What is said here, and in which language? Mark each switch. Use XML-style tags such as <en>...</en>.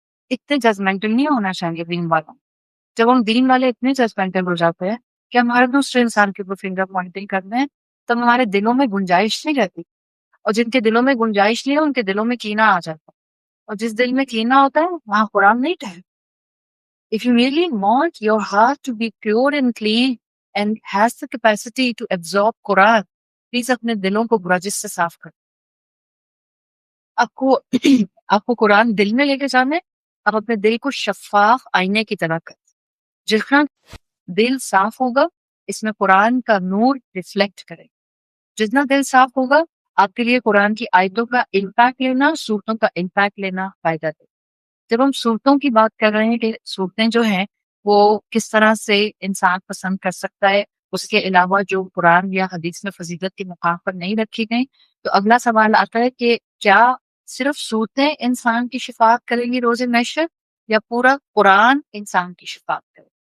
<ur>اتنے ججمنٹل نہیں ہونا چاہیے دین والوں. جب ہم دین والے اتنے ججمنٹل ہو جاتے ہیں کہ ہم ہر دوسرے انسان کے اوپر فنگر پوائنٹنگ کرتے ہیں تب ہمارے دلوں میں گنجائش نہیں رہتی. اور جن کے دلوں میں گنجائش نہیں ہے ان کے دلوں میں کینہ آ جاتا ہے، اور جس دل میں کینہ ہوتا ہے وہاں قرآن نہیں ٹھہرتا.</ur> <en>If you really want your heart to be pure and clean and has the capacity to absorb Quran, please</en> <ur>اپنے دلوں کو گرجز سے صاف کر. آپ کو قرآن دل میں لے کے جانا ہے، آپ اپنے دل کو شفاف آئینے کی طرح کر. جتنا دل صاف ہوگا اس میں قرآن کا نور ریفلیکٹ کرے. جتنا دل صاف ہوگا آپ کے لیے قرآن کی آیتوں کا امپیکٹ لینا، صورتوں کا امپیکٹ لینا فائدہ دے۔ جب ہم صورتوں کی بات کر رہے ہیں کہ صورتیں جو ہیں وہ کس طرح سے انسان پسند کر سکتا ہے، اس کے علاوہ جو قرآن یا حدیث میں فضیلت کے مقام پر نہیں رکھی گئیں، تو اگلا سوال آتا ہے کہ کیا صرف صورتیں انسان کی شفاعت کریں گی روز محشر، یا پورا قرآن انسان کی شفاعت کرے،</ur>